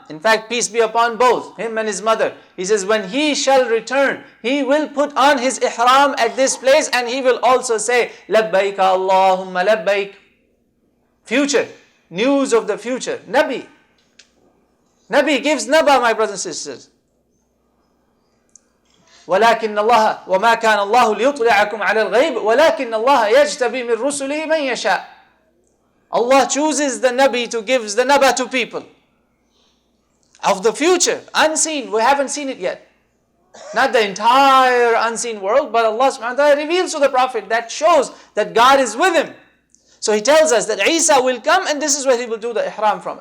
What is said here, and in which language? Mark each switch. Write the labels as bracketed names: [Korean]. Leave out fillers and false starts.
[English] In fact, peace be upon both, him and his mother. He says, when he shall return, he will put on his ihram at this place, and he will also say, labbaik Allahumma labbaik. Future, news of the future. Nabi gives naba, my brothers and sisters. [Arabic] ولكن الله وما كان الله ليطلعكم على الغيب ولكن الله يجتبي من رسله من يشاء. [English] Allah chooses the Nabi to give the naba to people of the future, unseen. We haven't seen it yet. Not the entire unseen world, but Allah subhanahu wa ta'ala reveals to the Prophet that shows that God is with him. So he tells us that Isa will come, and this is where he will do the ihram from.